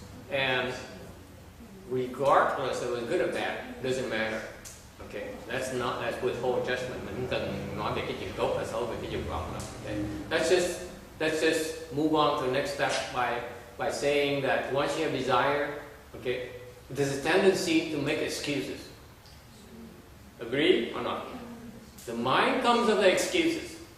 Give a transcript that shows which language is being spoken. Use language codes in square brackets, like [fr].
[en] And regardless of it's good or bad, doesn't matter. Okay, let's withhold judgment. [vi] Mình không cần nói về cái chuyện tốt hay xấu về cái dục vọng đâu. [en] Okay, let's just move on to the next step by saying that once you have desire, okay, there's a tendency to make excuses. Agree or not? The mind comes up with excuses.